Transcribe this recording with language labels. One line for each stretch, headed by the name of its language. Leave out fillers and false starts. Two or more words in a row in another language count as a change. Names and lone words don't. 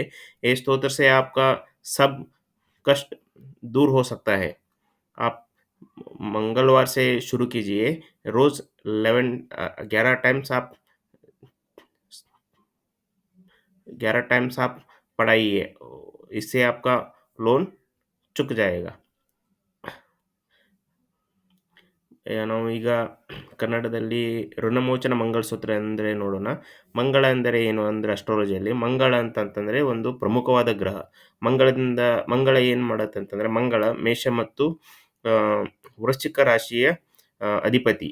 Hindi: ये स्तोत्र से आपका सब कष्ट दूर हो सकता है। आप मंगलवार से शुरू कीजिए। रोज़ 11 टाइम्स आप 11 टाइम्स आप पढ़ाइए। इससे आपका लोन चुक जाएगा।
Kannada: ನಾವು ಈಗ ಕನ್ನಡದಲ್ಲಿ ಋಣಮೋಚನ ಮಂಗಲಸೂತ್ರ ಎಂದರೆ ನೋಡೋಣ. ಮಂಗಳ ಎಂದರೆ ಏನು ಅಂದರೆ ಅಸ್ಟ್ರಾಲಜಿಯಲ್ಲಿ ಮಂಗಳ ಅಂತಂತಂದರೆ ಒಂದು ಪ್ರಮುಖವಾದ ಗ್ರಹ. ಮಂಗಳ ಏನು ಮಾಡುತ್ತೆ ಅಂತಂದರೆ ಮಂಗಳ ಮೇಷ ಮತ್ತು ಆ, ವೃಶ್ಚಿಕ ರಾಶಿಯ ಅಧಿಪತಿ.